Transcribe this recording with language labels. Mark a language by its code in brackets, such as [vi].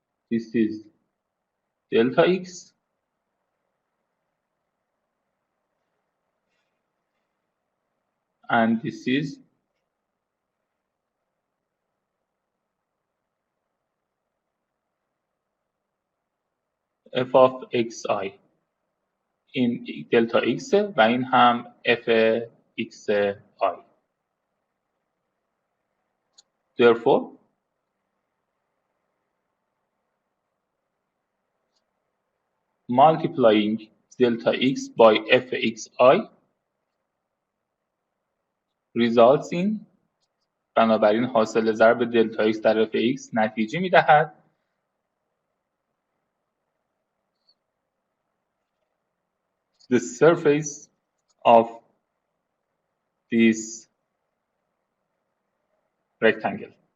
[en] This is delta x and this is f of xi. [fa] این دلتا x و این هم f xi. [en] Therefore multiplying delta x by f xi results in، [fa] بنابراین حاصل ضرب دلتا x در f x نتیجه میدهد [en] the surface of this rectangle.